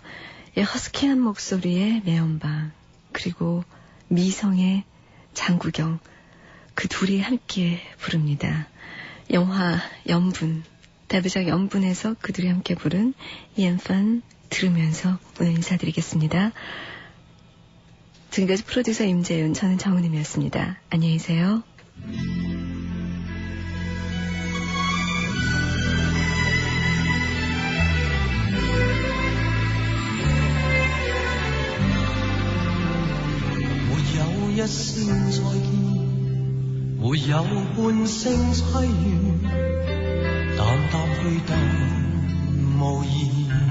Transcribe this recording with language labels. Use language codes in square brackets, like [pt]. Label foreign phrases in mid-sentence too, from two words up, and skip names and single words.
[ko] 이 허스키한 목소리의 매연방, 그리고 미성의 장구경, 그 둘이 함께 부릅니다. 영화 연분, 데뷔작 연분에서 그들이 함께 부른 이엔판 들으면서 오늘 인사드리겠습니다. 지금까지 프로듀서 임재윤, 저는 정은임이었습니다. 안녕히 계세요. [yue] 沒有一聲再見，沒有半聲淒怨，淡淡去淡無言。